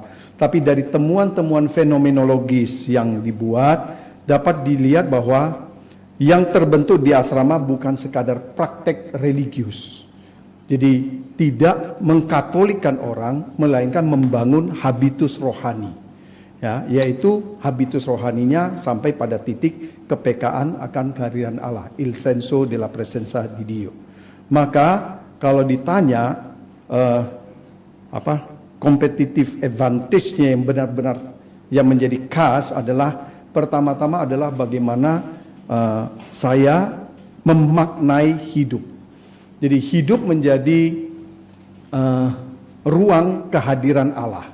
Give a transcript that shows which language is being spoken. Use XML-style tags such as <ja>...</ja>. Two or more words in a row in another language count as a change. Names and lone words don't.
<id>Tapi dari temuan-temuan fenomenologis yang dibuat dapat dilihat bahwa yang terbentuk di asrama bukan sekadar praktek religius. Jadi tidak mengkatolikan orang, melainkan membangun habitus rohani. Ya, yaitu habitus rohaninya sampai pada titik kepekaan akan kehadiran Allah,</id> <it>il senso della presenza di Dio.</it> <id>Maka kalau ditanya</id> <en>competitive advantage-</en> <id>nya yang benar-benar yang menjadi khas adalah pertama-tama adalah bagaimana saya memaknai hidup. Jadi hidup menjadi ruang kehadiran Allah.</id>